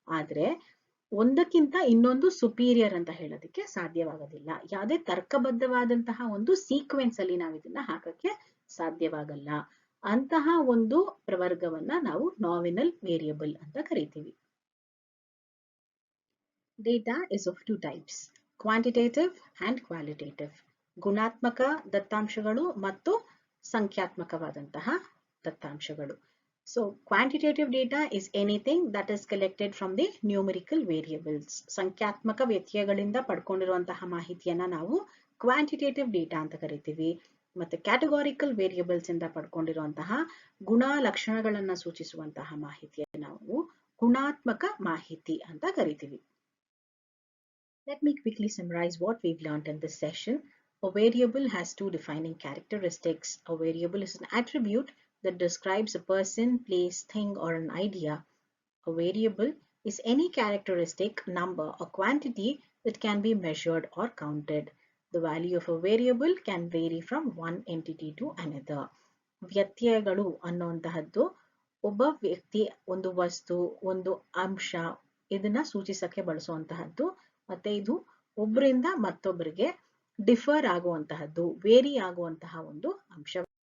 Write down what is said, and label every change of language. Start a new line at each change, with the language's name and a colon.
Kannada: ಆದ್ರೆ ಒಂದಕ್ಕಿಂತ ಇನ್ನೊಂದು ಸುಪೀರಿಯರ್ ಅಂತ ಹೇಳೋದಕ್ಕೆ ಸಾಧ್ಯವಾಗೋದಿಲ್ಲ. ಯಾವುದೇ ತರ್ಕಬದ್ಧವಾದಂತಹ ಒಂದು ಸೀಕ್ವೆನ್ಸ್ ಅಲ್ಲಿ ನಾವು ಇದನ್ನ ಹಾಕಕ್ಕೆ ಸಾಧ್ಯವಾಗಲ್ಲ. ಅಂತಹ ಒಂದು ಪ್ರವರ್ಗವನ್ನ ನಾವು ನಾಮಿನಲ್ ವೇರಿಯಬಲ್ ಅಂತ ಕರಿತೀವಿ.
English: Data is of two types, quantitative and qualitative.
Kannada: ಗುಣಾತ್ಮಕ ದತ್ತಾಂಶಗಳು ಮತ್ತು ಸಂಖ್ಯಾತ್ಮಕವಾದಂತಹ ದತ್ತಾಂಶಗಳು.
English: So quantitative data is anything that is collected from the numerical variables.
Kannada: ಸಂಖ್ಯಾತ್ಮಕ ವ್ಯತ್ಯಯಗಳಿಂದ ಪಡ್ಕೊಂಡಿರುವಂತಹ ಮಾಹಿತಿಯನ್ನ ನಾವು ಕ್ವಾಂಟಿಟೇಟಿವ್ ಡೇಟಾ ಅಂತ ಕರಿತೀವಿ. ಮತ್ತೆ ಕ್ಯಾಟಗಾರಿಕಲ್ ವೇರಿಯಬಲ್ಸ್ ಇಂದ ಪಡ್ಕೊಂಡಿರುವಂತಹ ಗುಣ ಲಕ್ಷಣಗಳನ್ನ ಸೂಚಿಸುವಂತಹ ಮಾಹಿತಿಯನ್ನು ನಾವು ಗುಣಾತ್ಮಕ ಮಾಹಿತಿ ಅಂತ ಕರಿತೀವಿ.
English: Let me quickly summarize what we've learned in this session. A variable has two defining characteristics. A variable is an attribute that describes a person, place, thing, or an idea. A variable is any characteristic, number, or quantity that can be measured or counted. The value of a variable can vary from one entity to another.
Kannada: ವ್ಯತ್ಯಯಗಳು ಅನ್ನುವಂತಹದ್ದು ಒಬ್ಬ ವ್ಯಕ್ತಿ, ಒಂದು ವಸ್ತು, ಒಂದು ಅಂಶ ಇದನ್ನ ಸೂಚಿಸಕ್ಕೆ ಬಳಸುವಂತಹದ್ದು. ಮತ್ತೆ ಇದು ಒಬ್ಬರಿಂದ ಮತ್ತೊಬ್ಬರಿಗೆ ಡಿಫರ್ ಆಗುವಂತಹದ್ದು, ವೇರಿ ಆಗುವಂತಹ ಒಂದು ಅಂಶ.